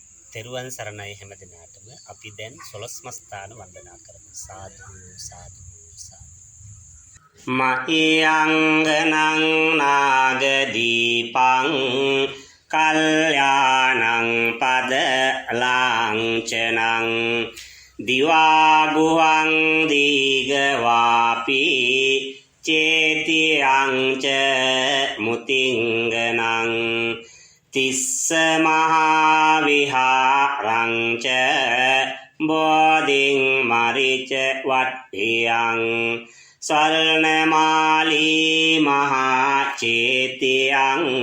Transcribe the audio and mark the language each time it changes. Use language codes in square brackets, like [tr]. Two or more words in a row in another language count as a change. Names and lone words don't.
[si] තෙරුවන් සරණයි හැම දිනාටම අපි දැන් 12 මස්ථාන වන්දනා කරමු. [pi] සාදු සාදු සාදු. මහියංගනං නාගදීපං කල්යාණං පද ලාංඡනං දිවා ගුහං දීගවාපි චේතියං ච මුතිංගනං තිස්ස මහා විහාරං ච බෝධින් මරිච වට්ඨියං සරණමාලී මහා චේතියං